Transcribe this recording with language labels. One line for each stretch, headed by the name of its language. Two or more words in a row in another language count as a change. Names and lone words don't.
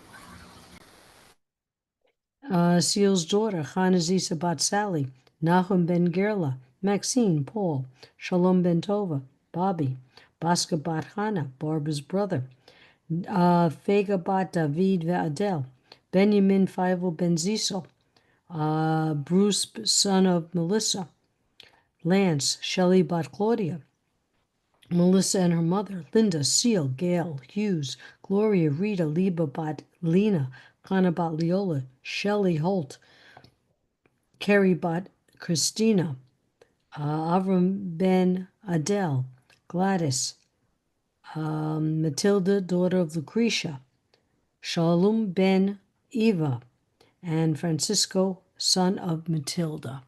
English: Chanazisa Bat Sally, Nahum ben Gerla, Maxine, Paul, Shalom ben Tova, Bobby, Baska Bat Hana, Barbara's brother, Fega Bat David ve'Adel, Benjamin Feivel ben Zisel, Bruce, son of Melissa, Lance, Shelley Bat Claudia, Melissa and her mother, Linda, Seal, Gail, Hughes, Gloria, Rita, Liba Bat Lena, Hannah Bat Leola, Shelley Holt, Carrie Bat Christina, Avram ben Adele, Gladys, Matilda, daughter of Lucretia, Shalom ben Eva, and Francisco, son of Matilda.